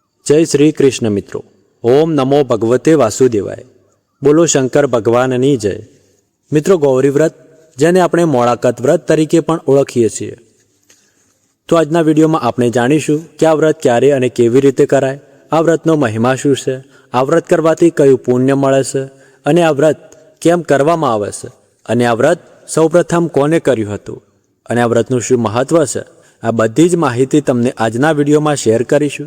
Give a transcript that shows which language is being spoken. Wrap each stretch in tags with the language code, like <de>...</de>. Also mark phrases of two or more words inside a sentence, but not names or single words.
<hi>जय श्री कृष्ण मित्रों।</hi> <sa>ओम नमो भगवते वासुदेवाय।</sa> <gu>બોલો શંકર ભગવાનની જય। મિત્રો, ગૌરી વ્રત જેને આપણે મોળાકત વ્રત તરીકે પણ ઓળખીએ છીએ, તો આજના વિડીયોમાં આપણે જાણીશું કે આ વ્રત ક્યારે અને કેવી રીતે કરાય, આ વ્રતનો મહિમા શું છે, આ વ્રત કરવાથી કયું પુણ્ય મળે છે અને આ વ્રત કેમ કરવામાં આવે છે અને આ વ્રત સૌપ્રથમ કોને કર્યું હતું અને આ વ્રતનું શું મહત્વ છે, આ બધી જ માહિતી તમને આજના વિડીયોમાં શેર કરીશું।</gu>